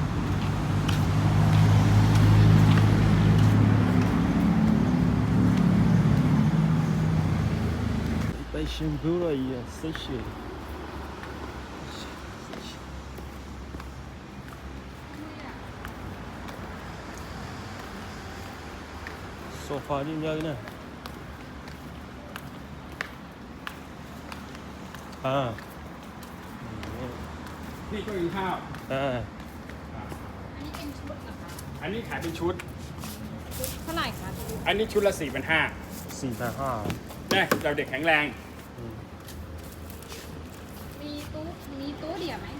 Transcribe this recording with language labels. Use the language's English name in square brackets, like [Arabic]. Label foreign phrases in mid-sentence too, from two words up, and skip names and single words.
[Thai] ရှင်ဘူးတော့ရစိတ်ရှိဆိုဖာကြီးများနေဟာ นี่ก็กินข้าว အဲ อันนี้ขายเป็นชุด เท่าไหร่คะ อันนี้ชุดละ4,500 4,500 เนี่ยเราเด็กแข็งแรง มีตู้เดียวไหม